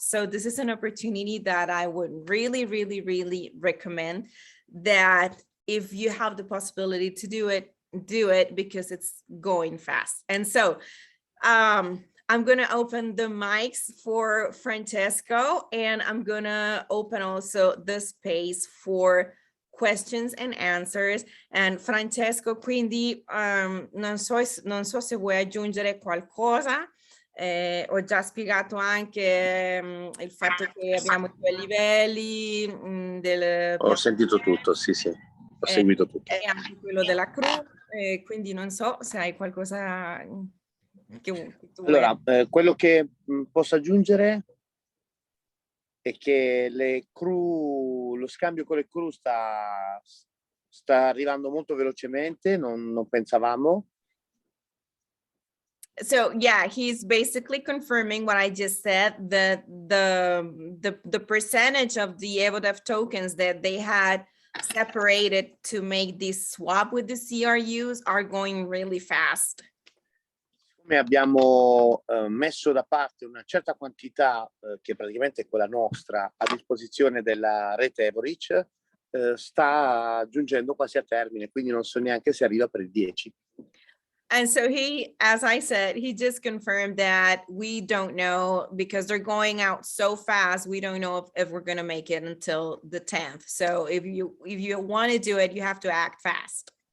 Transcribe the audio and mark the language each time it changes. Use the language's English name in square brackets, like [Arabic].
[English] So this is an opportunity that I would really, really, really recommend, that if you have the possibility to do it, because it's going fast. And so I'm going to open the mics for Francesco, and I'm going to open also the space for questions and answers. And [Italian] Francesco, quindi non so se vuoi aggiungere qualcosa. Ho già spiegato anche il fatto che abbiamo due livelli. Ho sentito tutto, sì, ho seguito tutto. E anche quello della crew, quindi non so se hai qualcosa che tu allora, quello che posso aggiungere è che le crew, lo scambio con le crew sta arrivando molto velocemente, non pensavamo. [English] So yeah, he's basically confirming what I just said, that the percentage of the EVODEAF tokens that they had separated to make this swap with the CRUs are going really fast. [Italian] Come abbiamo messo da parte una certa quantità, che praticamente è quella nostra, a disposizione della rete EVOREACH, sta giungendo quasi a termine, quindi non so neanche se arriva per il 10. [English] And so he, as I said, he just confirmed that we don't know, because they're going out so fast. We don't know if we're going to make it until the 10th. So if you want to do it, you have to act fast.